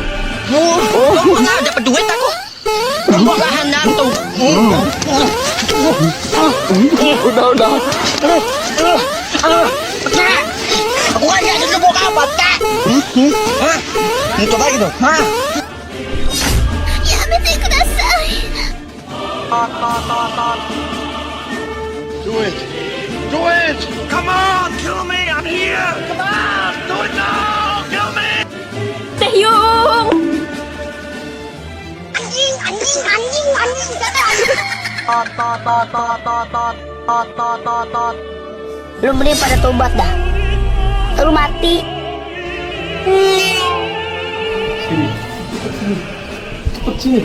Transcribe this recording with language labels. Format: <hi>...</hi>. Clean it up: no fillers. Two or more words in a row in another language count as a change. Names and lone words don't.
<id>Nggak dapat duit aku. Bahan jantung. Udah. Aku kan nggak ada ngebok apa, Kak. Ini coba gitu.</id> <ja>やめてください.</ja> <en>Do it! Come on, kill me! I'm here! Come on! Do it now! Kill me! Taehyung!</en> <id>Lu mending pada tobat dah. Lu mati. Cepet sini.</id>